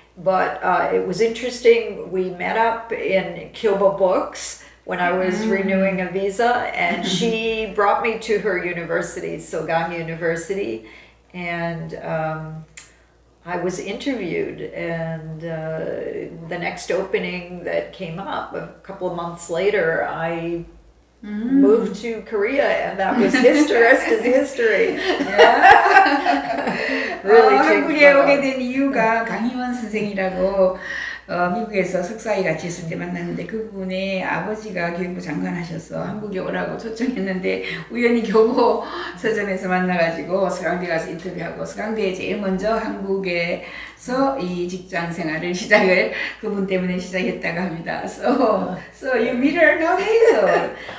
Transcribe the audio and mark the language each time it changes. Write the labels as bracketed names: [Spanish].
[English] But it was interesting. We met up in Kyobo Books when I was renewing a visa, and she brought me to her university, Sogang University, and I was interviewed, and the next opening that came up a couple of months later, I moved to Korea, and that was history. Rest is history. Really [Korean] 한국에 오게 된 이유가 강희원 선생이라고 미국에서 석사에 같이 있을 때 만났는데 그분의 아버지가 교육부 장관 하셔서 한국에 오라고 초청했는데 우연히 교보 서점에서 만나가지고 서강대 가서 인터뷰하고 서강대에 제일 먼저 한국에서 이 직장 생활을 시작을 그분 때문에 시작했다고 합니다. [English] So you meet her nowadays?